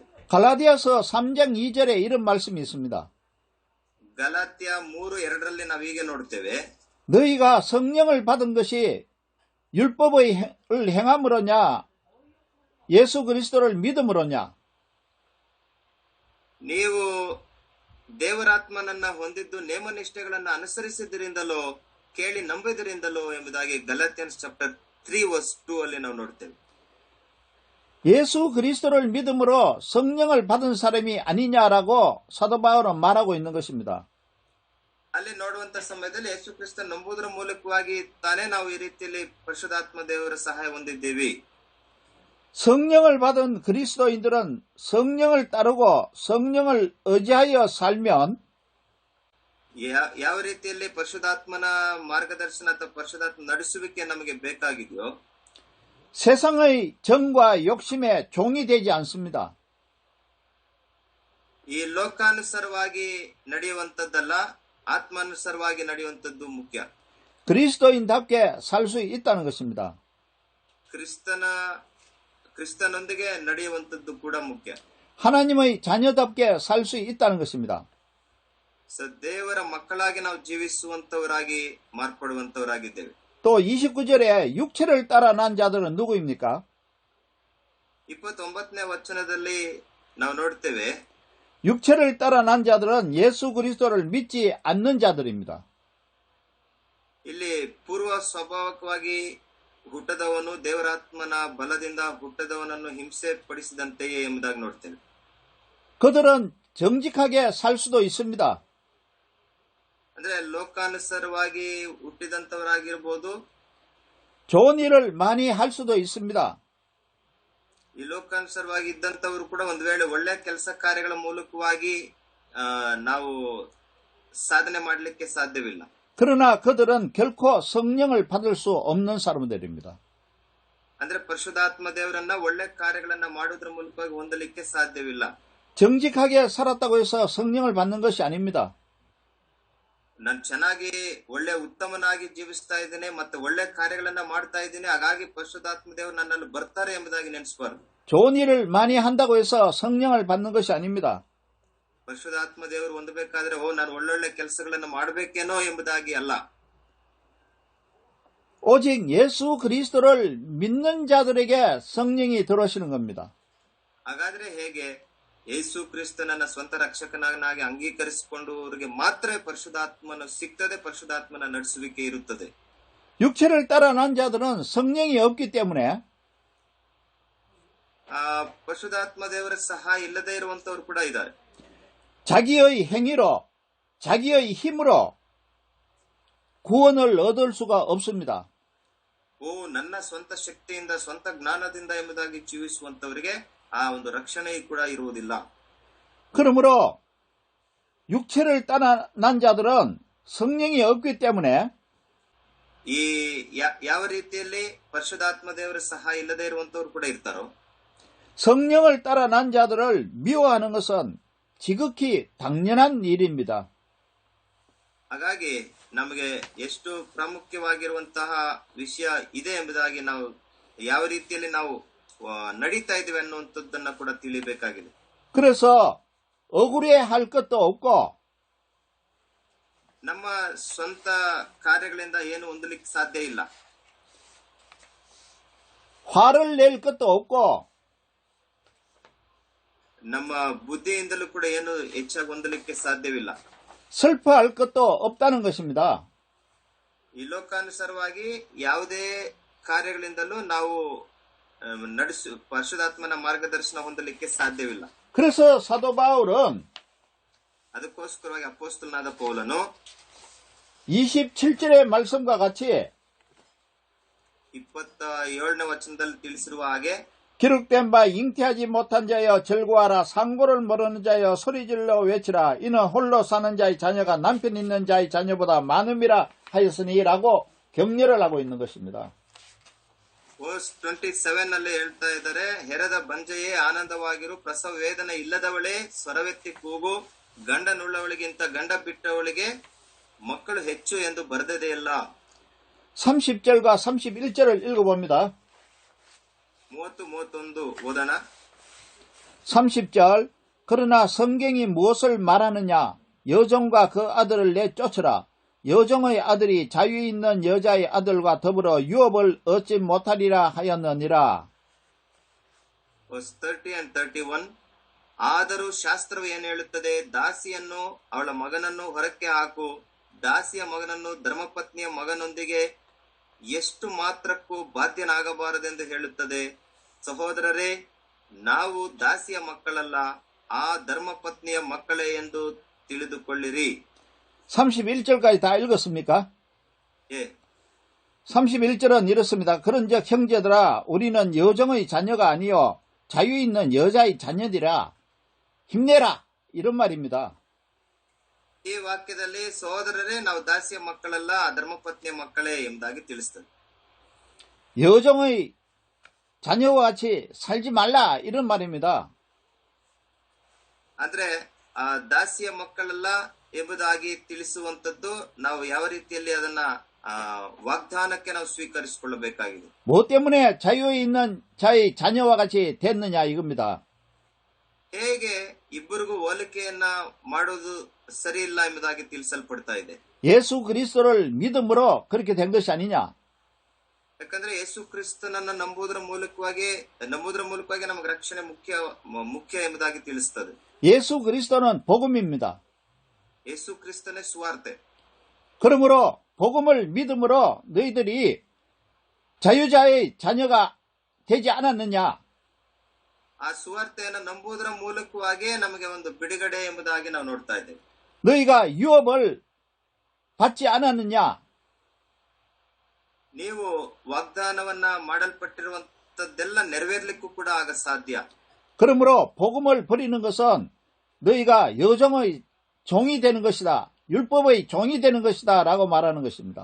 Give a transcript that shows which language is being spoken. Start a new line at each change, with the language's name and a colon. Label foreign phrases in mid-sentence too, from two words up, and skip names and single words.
Korean: 갈라디아서 3장 2절에 이런 말씀이 있습니다.
Kannada: ಗಲಾತ್ಯ 3:2ರಲ್ಲಿ ನಾವು ಹೀಗೆ ನೋಡ್ತೇವೆ,
Korean: 너희가 성령을 받은 것이 율법을 행함으로냐 예수 그리스도를 믿음으로냐?
Kannada: ನೀವು ದೇವರಾತ್ಮನನ್ನ ಹೊಂದಿದ್ದು ನೇಮನಿಷ್ಠೆಗಳನ್ನ ಅನುಸರಿಸಿದ್ರಿಂದಲೋ ಕೇಳಿ ನಂಬಿದ್ರಿಂದಲೋ ಎಂಬುದಾಗಿ ಗಲಾತ್ಯನ್ಸ್ ಚಾಪ್ಟರ್ 3:2 ಅಲ್ಲಿ ನಾವು ನೋಡ್ತೇವೆ.
Korean: 예수 그리스도를 믿음으로 성령을 받은 사람이 아니냐라고 사도 바울은 말하고 있는 것입니다.
Kannada: ಅಲ್ಲಿ ನೋಡುವಂತ ಸಮಯದಲ್ಲಿ ಯೇಸು ಕ್ರಿಸ್ತ ನಂಬುವುದರ ಮೂಲಕವಾಗಿ ತಾನೇ ನಾವು ಈ ರೀತಿಯಲ್ಲಿ ಪರಿಶುದ್ಧಾತ್ಮ ದೇವರ ಸಹಾಯ ಹೊಂದಿದ್ದೇವೆ.
Korean: 성령을 받은 그리스도인들은 성령을 따르고 성령을 의지하여 살면
Kannada: ಯಾವ ರೀತಿಯಲ್ಲಿ ಪರಿಶುದ್ಧಾತ್ಮನ ಮಾರ್ಗದರ್ಶನ ಅಥವಾ ಪರಿಶುದ್ಧಾತ್ಮ ನಡೆಸುವಿಕೆ ನಮಗೆ ಬೇಕಾಗಿದೆಯೋ
Korean: 세상의 정과 욕심에 종이 되지 않습니다.
Kannada: ಈ ಲೋಕಾನುಸಾರವಾಗಿ ನಡೆಯುವಂತದ್ದಲ್ಲ, ಆತ್ಮಾನುಸಾರವಾಗಿ ನಡೆಯುವಂತದ್ದು ಮುಖ್ಯ.
Korean: 그리스도인답게 살 수 있다는 것입니다.
Kannada: ಕ್ರಿಸ್ತನೊಂದಿಗೆ ನಡೆಯುವಂತದ್ದು ಕೂಡ ಮುಖ್ಯ.
Korean: 하나님의 자녀답게 살 수 있다는 것입니다.
Kannada: ದೇವರ ಮಕ್ಕಳಾಗಿ ನಾವು ಜೀವಿಸುವಂತವರಾಗಿ ಮಾರ್ಪಡುವಂತವರಾಗಿದ್ದೇವೆ.
Korean: 또 29절에 육체를 따라 난 자들은 누구입니까?
Kannada: 29ನೇ ವಚನದಲ್ಲಿ ನಾವು ನೋಡ್ತೇವೆ,
Korean: 육체를 따라 난 자들은 예수 그리스도를 믿지 않는 자들입니다.
Kannada: ಇಲ್ಲಿ ಪೂರ್ವ ಸ್ವಾಭಾವಿಕವಾಗಿ ಹುಟ್ಟದವನು ದೇವರಾತ್ಮನ ಬಲದಿಂದ ಹುಟ್ಟದವನನ್ನು ಹಿಂಸೆ ಪಡಿಸಿದಂತೆಯೇ ಎಂಬುದಾಗಿ ನೋಡ್ತೇವೆ.
Korean: 그들은 정직하게 살 수도 있습니다.
Kannada: ಅಂದ್ರೆ ಲೋಕಾನುಸಾರವಾಗಿ ಹುಟ್ಟಿದಂತವರಾಗಿರ್ಬೋದು,
Korean: 좋은 일을 많이 할 수도 있습니다.
Kannada: ಈ ಲೋಕಾನುಸಾರವಾಗಿ ಇದ್ದಂತವರು ಕೂಡ ಒಂದು ವೇಳೆ ಒಳ್ಳೆ ಕೆಲಸ ಕಾರ್ಯಗಳ ಮೂಲಕವಾಗಿ ನಾವು ಸಾಧನೆ ಮಾಡಲಿಕ್ಕೆ ಸಾಧ್ಯವಿಲ್ಲ.
Korean: 그러나 그들은 결코 성령을 받을 수 없는 사람들입니다.
Kannada: ಅಂದ್ರೆ ಪರಿಶುದ್ಧಾತ್ಮ ದೇವರನ್ನ ಒಳ್ಳೆ ಕಾರ್ಯಗಳನ್ನ ಮಾಡುವುದರ ಮೂಲಕವಾಗಿ ಹೊಂದಲಿಕ್ಕೆ ಸಾಧ್ಯವಿಲ್ಲ.
Korean: 정직하게 살았다고 해서 성령을 받는 것이 아닙니다.
Kannada: ನಾನು ಚೆನ್ನಾಗಿ ಒಳ್ಳೆ ಉತ್ತಮನಾಗಿ ಜೀವಿಸ್ತಾ ಇದ್ದೇನೆ ಮತ್ತೆ ಒಳ್ಳೆ ಕಾರ್ಯಗಳನ್ನ ಮಾಡ್ತಾ ಇದ್ದೀನಿ, ಹಾಗಾಗಿ ಪರಿಶುದ್ಧಾತ್ಮ ದೇವರು ನನ್ನಲ್ಲಿ ಬರ್ತಾರೆ ಎಂಬುದಾಗಿ ನೆನೆಸಬಾರ್ದು.
Korean: 좋은 일을 많이 한다고 해서 성령을 받는 것이 아닙니다.
Kannada: ಪರಿಶುದ್ಧಾತ್ಮ ದೇವರು ಹೊಂದಬೇಕಾದ್ರೆ ನಾನು ಒಳ್ಳೊಳ್ಳೆ ಕೆಲಸಗಳನ್ನ ಮಾಡಬೇಕೇನೋ ಎಂಬುದಾಗಿ ಅಲ್ಲ.
Korean: 오직 예수 그리스도를 믿는 자들에게 성령이 들어오시는 겁니다.
Kannada: ಹಾಗಾದ್ರೆ ಹೇಗೆ? ಯೇಸು ಕ್ರಿಸ್ತನನ್ನ ಸ್ವಂತ ರಕ್ಷಕನಾಗಿ ಅಂಗೀಕರಿಸಿಕೊಂಡವರಿಗೆ ಮಾತ್ರ ಪರಿಶುದ್ಧಾತ್ಮನ ಸಿಗ್ತದೆ, ಪರಿಶುದ್ಧಾತ್ಮನ ನಡೆಸುವಿಕೆ ಇರುತ್ತದೆ.
Korean: 육체를 따라 난 자들은 성령이 없기 때문에
Kannada: ಪರಿಶುದ್ಧಾತ್ಮ ದೇವರ ಸಹಾಯ ಇಲ್ಲದೆ ಇರುವಂತವ್ರು ಕೂಡ ಇದ್ದಾರೆ.
Korean: 자기의 행위로, 자기의 힘으로 구원을 얻을 수가 없습니다.
Kannada: ನನ್ನ ಸ್ವಂತ ಶಕ್ತಿಯಿಂದ ಸ್ವಂತ ಜ್ಞಾನದಿಂದ ಎಂಬುದಾಗಿ ಜೀವಿಸುವಂತವರಿಗೆ ಆ ಒಂದು ರಕ್ಷಣೆ ಕೂಡ ಇರುವುದಿಲ್ಲ.
Korean: 그러므로 육체를 따라 난 자들은 성령이 없기 때문에
Kannada: ಈ ಯಾವ ರೀತಿಯಲ್ಲಿ ಪರಿಶುದ್ಧಾತ್ಮ ದೇವರ ಸಹಾಯ ಇಲ್ಲದೆ ಇರುವಂತವ್ರು ಕೂಡ ಇರ್ತಾರೋ,
Korean: 성령을 따라 난 자들을 미워하는 것은 지극히 당연한 일입니다.
Kannada: ಹಾಗಾಗಿ ನಮಗೆ ಎಷ್ಟು ಪ್ರಾಮುಖ್ಯವಾಗಿರುವಂತಹ ವಿಷಯ ಇದೆ ಎಂಬುದಾಗಿ ನಾವು ಯಾವ ರೀತಿಯಲ್ಲಿ ನಾವು ನಡೀತಾ ಇದ್ದೀವಿ ಅನ್ನುವಂಥದ್ದನ್ನ ಕೂಡ ತಿಳಿಬೇಕಾಗಿದೆ.
Korean: 그래서 억울해할 것도 없고
Kannada: ನಮ್ಮ ಸ್ವಂತ ಕಾರ್ಯಗಳಿಂದ ಏನು ಹೊಂದಲಿಕ್ಕೆ ಸಾಧ್ಯ ಇಲ್ಲ.
Korean: 화를 낼 것도 없고
Kannada: ನಮ್ಮ ಬುದ್ಧಿಯಿಂದಲೂ ಕೂಡ ಏನು ಹೆಚ್ಚಾಗಿ ಹೊಂದಲಿಕ್ಕೆ ಸಾಧ್ಯವಿಲ್ಲ.
Korean: 슬퍼할 것도 없다는 것입니다.
Kannada: ಈ ಲೋಕಾನುಸಾರವಾಗಿ ಯಾವುದೇ ಕಾರ್ಯಗಳಿಂದಲೂ ನಾವು ಪರಿಶುದ್ಧಾತ್ಮನ ಮಾರ್ಗದರ್ಶನ ಹೊಂದಲಿಕ್ಕೆ ಸಾಧ್ಯವಿಲ್ಲ.
Korean: 그래서 사도 바울은
Kannada: ಅದಕ್ಕೋಸ್ಕರವಾಗಿ ಅಪೊಸ್ತಲನಾದ ಪೌಲನು
Korean: 27절의 말씀과 같이
Kannada: 27ನೇ ವಚನದಲ್ಲಿ ತಿಳಿಸಿರುವ ಹಾಗೆ,
Korean: 기록된 바 잉태하지 못한 자여 절구하라, 상고를 모르는 자여 소리질러 외치라, 이는 홀로 사는 자의 자녀가 남편 있는 자의 자녀보다 많음이라 하였으니라고 격려를 하고 있는 것입니다.
Kannada: ವರ್ಸ್ 27ನಲ್ಲಿ ಹೇಳ್ತಾ ಇದ್ದಾರೆ, ಹೆರದ ಬಂಜೆಯೇ ಆನಂದವಾಗಿರು, ಪ್ರಸವ ವೇದನೆ ಇಲ್ಲದವಳೇ ಸ್ವರವೆತ್ತಿ ಕೂಗು, ಗಂಡನುಳ್ಳವಳಿಗಿಂತ ಗಂಡ ಬಿಟ್ಟವಳಿಗೆ ಮಕ್ಕಳು ಹೆಚ್ಚು ಎಂದು ಬರೆದದೆಯಲ್ಲ.
Korean: 30절과 31절을 읽어봅니다.
Kannada: 30-31 ಓದೋಣ.
Korean: 30절, 그러나 성경이 무엇을 말하느냐? 여종과 그 아들을 내쫓으라. 여종의 아들이 자유 있는 여자의 아들과 더불어 유업을 얻지 못하리라 하였느니라.
English: verse 30 and 31,
Kannada: ಆದರೂ ಶಾಸ್ತ್ರವು ಏನು ಹೇಳುತ್ತದೆ? ದಾಸಿಯನ್ನು ಅವಳ ಮಗನನ್ನು ಹೊರಕ್ಕೆ ಹಾಕು, ದಾಸಿಯ ಮಗನನ್ನು ಧರ್ಮಪತ್ನಿಯ ಮಗನೊಂದಿಗೆ ಎಷ್ಟು ಮಾತ್ರಕ್ಕೂ ಬಾಧ್ಯನಾಗಬಾರದೆಂದು ಹೇಳುತ್ತದೆ. ಸಹೋದರರೇ, ನಾವು ದಾಸಿಯ ಮಕ್ಕಳಲ್ಲ, ಆ ಧರ್ಮಪತ್ನಿಯ ಮಕ್ಕಳೇ ಎಂದು ತಿಳಿದುಕೊಳ್ಳಿರಿ.
Korean: 31절까지 다 읽었습니까? 예. 31절은 이렇습니다. 그런즉 형제들아, 우리는 여종의 자녀가 아니요 자유 있는 여자의 자녀들이라. 힘내라, 이런 말입니다.
Kannada: ಈ ವಾಕ್ಯದಲ್ಲಿ ಸಹೋದರರೇ, ನಾವು ದಾಸಿಯ ಮಕ್ಕಳಲ್ಲ, ಧರ್ಮಪತ್ನಿಯ ಮಕ್ಕಳೇ ಎಂಬುದಾಗಿ ತಿಳಿಸ್ತದೆ.
Korean: 여종의 자녀와 같이 살지 말라, 이런 말입니다.
Kannada: ಆದ್ರೆ ಆ ದಾಸಿಯ ಮಕ್ಕಳಲ್ಲ ಎಂಬುದಾಗಿ ತಿಳಿಸುವಂತದ್ದು ನಾವು ಯಾವ ರೀತಿಯಲ್ಲಿ ಅದನ್ನ ವಾಗ್ದಾನಕ್ಕೆ ನಾವು ಸ್ವೀಕರಿಸಿಕೊಳ್ಳಬೇಕಾಗಿದೆ.
Korean: 뭐 때문에 자유에 있는 자의 자녀와 같이 됐느냐 이겁니다.
Kannada: ಹೇಗೆ ಇಬ್ಬರಿಗೂ ಹೋಲಿಕೆಯನ್ನ ಮಾಡೋದು ಸರಿ ಇಲ್ಲ ಎಂಬುದಾಗಿ ತಿಳಿಸಲ್ಪಡ್ತಾ ಇದೆ.
Korean: 예수 그리스도를 믿음으로 그렇게 된 것이 아니냐.
Kannada: ಯಾಕಂದ್ರೆ ಯೇಸು ಕ್ರಿಸ್ತನನ್ನ ನಂಬುವುದರ ಮೂಲಕವಾಗಿ ನಮಗೆ ರಕ್ಷಣೆ ಮುಖ್ಯ ಎಂಬುದಾಗಿ ತಿಳಿಸ್ತದೆ.
Korean: 예수 그리스도는 복음입니다.
Kannada: ಯೇಸು ಕ್ರಿಸ್ತನೇ ಸುವಾರ್ತೆ.
Korean: 그러므로 복음을 믿음으로 너희들이 자유자의 자녀가 되지 않았느냐.
Kannada: ಆ ಸುವಾರ್ತೆಯನ್ನು ನಂಬುವುದರ ಮೂಲಕವಾಗಿ ನಮಗೆ ಒಂದು ಬಿಡುಗಡೆ ಎಂಬುದಾಗಿ ನಾವು ನೋಡ್ತಾ ಇದ್ದೇವೆ.
Korean: 너희가 유업을 받지 않았느냐.
Kannada: ನೀವು ವಾಗ್ದಾನವನ್ನ ಮಾಡಲ್ಪಟ್ಟಿರುವಂತದ್ದೆಲ್ಲ ನೆರವೇರ್ಲಿಕ್ಕೂ ಕೂಡ ಆಗ ಸಾಧ್ಯ.
Korean: 그러므로 복음을 버리는 것은 너희가 여종의 종이 되는 것이다. 율법의 종이 되는 것이다. 라고 말하는 것입니다.